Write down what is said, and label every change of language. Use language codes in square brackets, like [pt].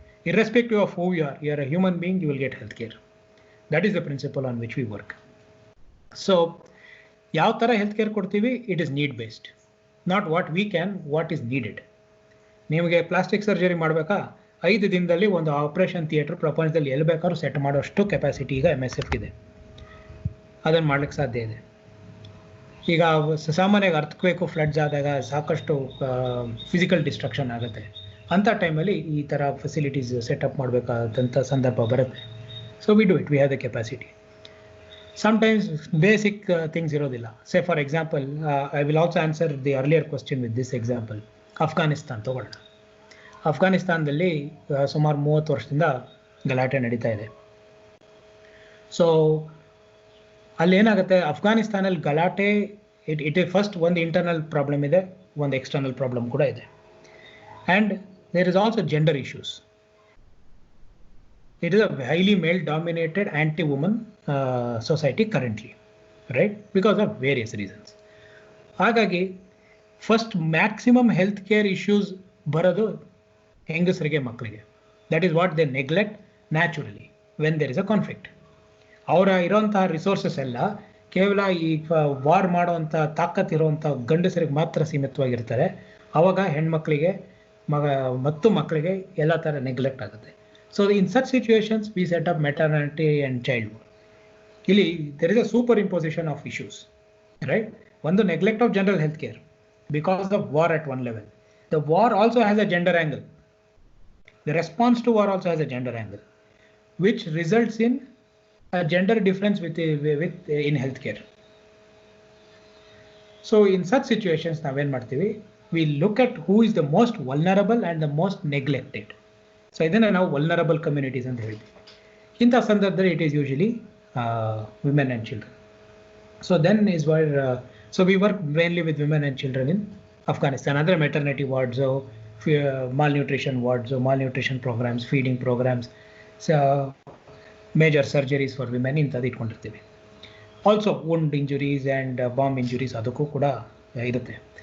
[en] Irrespective of who you are a human being, you will get health care. That is the principle on which we work. So, [kn] ಯಾವ ಥರ health care ಕೊಡ್ತೀವಿ, [en] It is need based, not what we can, what is needed. [kn] ನಿಮಗೆ plastic surgery ಮಾಡಬೇಕಾ, 5 ದಿನದಲ್ಲಿ ಒಂದು operation theatre ಪ್ರಪಂಚದಲ್ಲಿ ಎಲ್ಲಿ ಬೇಕಾದ್ರೂ ಸೆಟ್ ಮಾಡೋಷ್ಟು ಕೆಪಾಸಿಟಿ ಈಗ MSF ಇದೆ, ಅದನ್ನು ಮಾಡ್ಲಿಕ್ಕೆ ಸಾಧ್ಯ ಇದೆ. ಈಗ ಸಾಮಾನ್ಯವಾಗಿ ಅರ್ಥಕ್ವೇಕು, ಫ್ಲಡ್ಸ್ ಆದಾಗ ಸಾಕಷ್ಟು ಫಿಸಿಕಲ್ ಡಿಸ್ಟ್ರಕ್ಷನ್ ಆಗುತ್ತೆ. ಅಂಥ ಟೈಮಲ್ಲಿ ಈ ಥರ ಫೆಸಿಲಿಟೀಸ್ ಸೆಟಪ್ ಮಾಡಬೇಕಾದಂಥ ಸಂದರ್ಭ ಬರುತ್ತೆ. [en] So we do it, we have the capacity. Sometimes basic things ಇರೋದಿಲ್ಲ. Say for example, I will also answer the earlier question with this example. [kn] Afghanistan ತಗೊಳ್ಳೋಣ. ಅಫ್ಘಾನಿಸ್ತಾನದಲ್ಲಿ ಸುಮಾರು 30 ವರ್ಷದಿಂದ ಗಲಾಟೆ ನಡೀತಾ ಇದೆ. ಸೊ ಅಲ್ಲೇನಾಗುತ್ತೆ, ಅಫ್ಘಾನಿಸ್ತಾನಲ್ಲಿ ಗಲಾಟೆ ಇಟ್ ಫಸ್ಟ್ ಒಂದು ಇಂಟರ್ನಲ್ ಪ್ರಾಬ್ಲಮ್ ಇದೆ, ಒಂದು ಎಕ್ಸ್ಟರ್ನಲ್ ಪ್ರಾಬ್ಲಮ್ ಕೂಡ ಇದೆ. [en] And there is also gender issues. It is a highly male-dominated anti-woman society currently, right? Because of various reasons. [kn] ಹಾಗಾಗಿ first maximum health care issues ಬರೋದು ಹೆಂಗಸರಿಗೆ, ಮಕ್ಕಳಿಗೆ. [en] That is what they neglect naturally when there is a conflict. [kn] ಅವರ ಇರೋಂತಹ resources ಎಲ್ಲ ಕೇವಲ ಈ war ಮಾಡುವಂಥ ತಾಕತ್ ಇರುವಂಥ ಗಂಡಸರಿಗೆ ಮಾತ್ರ ಸೀಮಿತವಾಗಿರ್ತಾರೆ. ಅವಾಗ ಹೆಣ್ಮಕ್ಳಿಗೆ ಮತ್ತು ಮಕ್ಕಳಿಗೆ ಎಲ್ಲ ಥರ ನೆಗ್ಲೆಕ್ಟ್ ಆಗುತ್ತೆ. [en] So in such situations we set up maternity and child. ಇಲ್ಲಿ there is a superimposition of issues, right? ಒಂದು neglect of general health care because of war at one level. The war also has a gender angle. The response to war also has a gender angle which results in a gender difference with in healthcare. So in such situations [kn] naven martivi, [en] we look at who is the most vulnerable and the most neglected. So [kn] idanna ನಾವು [en] vulnerable communities [kn] ಅಂತ ಹೇಳ್ತೀವಿ. ಇಂಥ ಸಂದರ್ಭದಲ್ಲಿ [en] it is usually women and children. So then is where so we work mainly with women and children in Afghanistan. Andre maternity wards, malnutrition wards, malnutrition programs, feeding programs, major surgeries for women [kn] ಇಂಥದ್ದು ಇಟ್ಕೊಂಡಿರ್ತೀವಿ. [en] also wound injuries and bomb injuries [kn] ಅದಕ್ಕೂ ಕೂಡ ಇರುತ್ತೆ.